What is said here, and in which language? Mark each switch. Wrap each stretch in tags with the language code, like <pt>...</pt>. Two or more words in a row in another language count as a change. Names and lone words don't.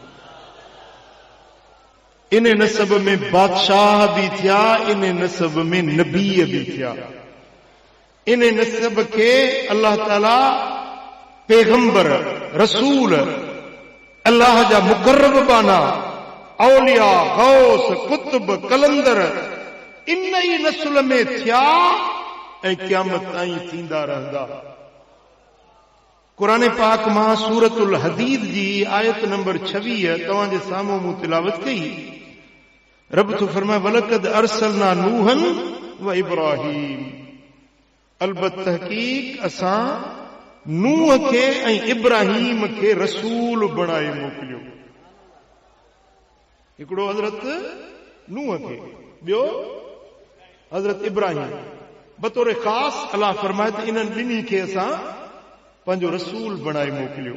<sd>इन नसब में बादशाह भी थिया, इन नसब में नबी भी थिया, इन नसब के अल्लाह ताला पैगंबर, रसूल, अल्लाह जा मुकर्रब बाना, औलिया, गौस, कुतुब, कलंदर इन ई नस्ल में थिया ऐं क़यामत ताईं थींदा रहंदा। कुरान पाक मां सूरतुल हदीद जी आयत नंबर 26 तव्हांजे साम्हूं मूं तिलावत कई। रब तो फरमाए</sd> <ar>ولقد أرسلنا نوحا وإبراهيم,</ar> <sd>अलबत तहकीक असां नूह खे ऐं इब्राहीम खे रसूल बणाए मोकिलियो। हिकिड़ो हज़रत नूह खे, ॿियो हज़रत इब्राहीम, बतौर ख़ास अल्लाह फरमाए त इन्हनि ॿिन्ही खे असां पंहिंजो रसूल बणाए मोकिलियो।</sd>